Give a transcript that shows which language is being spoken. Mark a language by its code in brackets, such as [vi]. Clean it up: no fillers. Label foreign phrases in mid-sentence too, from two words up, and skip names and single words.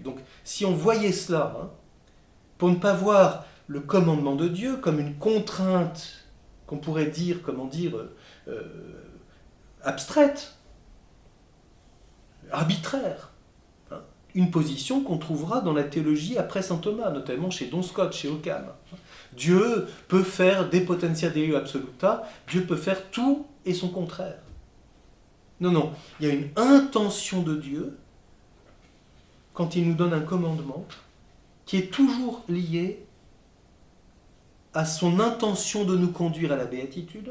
[fr] Donc, si on voyait cela, pour ne pas voir le commandement de Dieu comme une contrainte qu'on pourrait dire, abstraite, arbitraire. Hein. Une position qu'on trouvera dans la théologie après saint Thomas, notamment chez Don Scott, chez Occam. Dieu peut faire des [la] potentia Dei absoluta, [fr] Dieu peut faire tout et son contraire. Non, non, il y a une intention de Dieu quand il nous donne un commandement qui est toujours lié à son intention de nous conduire à la béatitude.